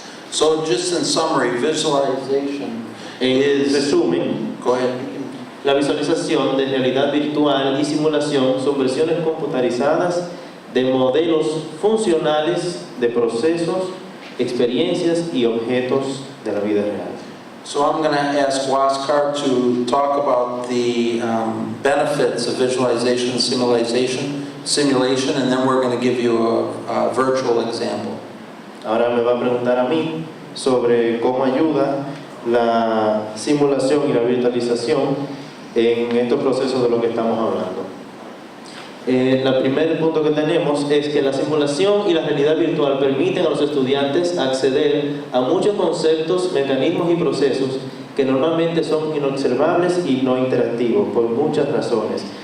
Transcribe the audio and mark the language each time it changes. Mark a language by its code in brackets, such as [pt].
[en] So just in summary, visualization [es] En resumen, [en] go ahead. [es] la visualización de realidad virtual y simulación son versiones computarizadas de modelos funcionales de procesos, experiencias y objetos de la vida real. [en] So I'm going to ask Waskar to talk about the benefits of visualization and simulation, and then we're going to give you a virtual example. [es] Ahora me va a preguntar a mí sobre cómo ayuda la simulación y la virtualización en estos procesos de lo que estamos hablando. El primer punto que tenemos es que la simulación y la realidad virtual permiten a los estudiantes acceder a muchos conceptos, mecanismos y procesos que normalmente son inobservables y no interactivos por muchas razones.